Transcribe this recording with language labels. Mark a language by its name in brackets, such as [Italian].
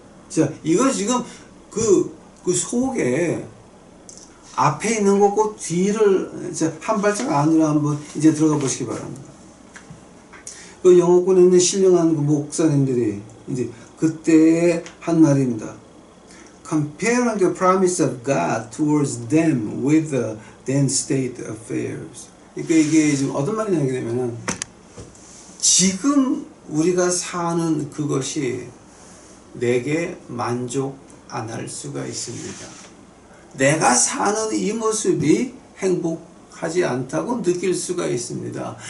[Korean] 자, 이거 지금 그 속에 앞에 있는 것과 뒤를 한 발짝 안으로 한번 이제 들어가 보시기 바랍니다. 그 영어권에 있는 신령한 그 목사님들이 이제 그때 한 말입니다. [English] Comparing the promise of God towards them with the then state affairs. [Korean] 그러니까 이게 지금 어떤 말이냐 하게 되면은 지금 우리가 사는 그것이 내게 만족 안 할 수가 있습니다. 내가 사는 이 모습이 행복하지 않다고 느낄 수가 있습니다.